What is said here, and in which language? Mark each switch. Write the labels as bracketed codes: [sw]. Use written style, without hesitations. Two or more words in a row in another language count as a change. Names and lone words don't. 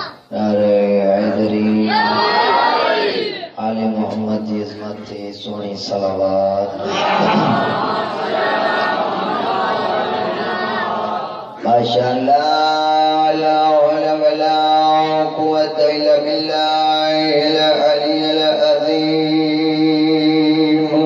[pa] نعرہ حیدری آل محمد دی عظمت تے سونی صلوات [ar] ماشاءاللہ لا حول ولا قوة الا بالله العلی العظیم